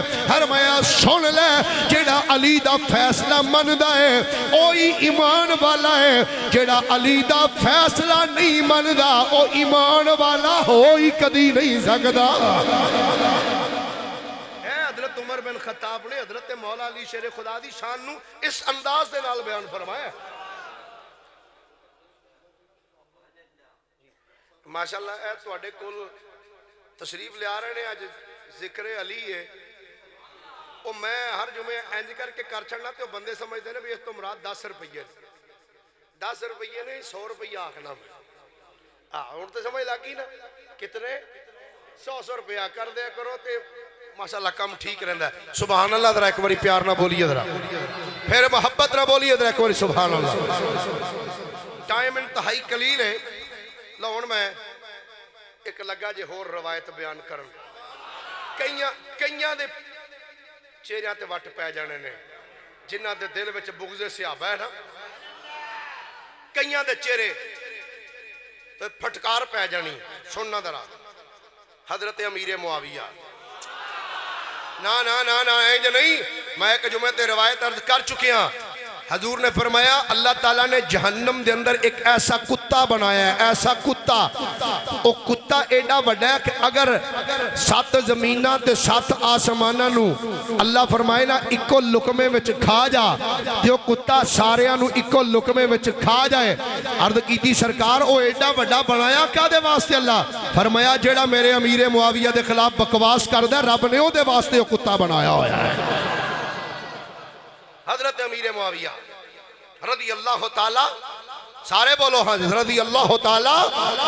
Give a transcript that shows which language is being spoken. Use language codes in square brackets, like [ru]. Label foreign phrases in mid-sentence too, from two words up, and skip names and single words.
[pa] فرمایا سن لے, جیڑا علی دا فیصلہ مندہ ہے اوہی ایمان والا ہے, جیڑا علی دا فیصلہ نہیں مندہ او ایمان والا ہوئی کدی نہیں سکتا. حضرت عمر بن خطاب نے حضرت مولا علی شیر خدا دی شان نو اس انداز دے نال بیان فرمایا. ماشاءاللہ اے تواڈے کول تشریف لے آ رہے ہیں, آج ذکر علی ہے. او میں ہر جمعے انج کر کے کر چھڑنا تے بندے سمجھتے ہیں بھی اس تو مراد 10 روپیے 10 روپیے نہیں 100 روپیہ آکھنا میں. ہن تے سمجھ لگی نا کتنے 100 روپیہ کر دیا کرو تے ماشاءاللہ کم ٹھیک رہندا ہے. [ar] سبحان اللہ, [pa] ذرا ایک باری پیار نہ بولیے, ذرا پھر محبت نہ بولیے, ذرا ایک باری [ar] سبحان اللہ. [pa] ٹائم انتہائی قلیل ہے. لو ہن میں ایک لگا جے ہور روایت بیان کرن. کئیاں دے چہریاں تے وٹ پے جانے نے جنہاں دے دل وچ بغض صحابہ ہے نا, کئیاں دے چہرے تے پھٹکار پے جانی. سننا ذرا حضرت امیر معاویہ, نا نا نا نا اینج نہیں, میں ایک جمعے تے روایت عرض کر چکے ہاں. حضور نے فرمایا اللہ تعالیٰ نے جہنم دے اندر ایک ایسا کتا بنایا ہے, ایسا کتا. وہ کتا ایڈا بڑا ہے کہ اگر 7 زمینہ تے 7 آسمانہ نو اللہ فرمائے نا اکو لکمے وچ کھا جا, جو کتا ساریاں نو اکو لکمے وچ کھا جائے. عرض کیتی سرکار وہ ایڈا بڑا بنایا کیا دے واسطے اللہ؟ فرمایا جیڑا میرے امیر معاویہ دے خلاف بکواس کر دے رب نے وہ دے واسطے وہ کتا بنایا ہویا ہے. حضرت امیر معاویہ [ar] رضی اللہ تعالی, [pa] سارے بولو ہاں [ar] رضی اللہ تعالی عنہ.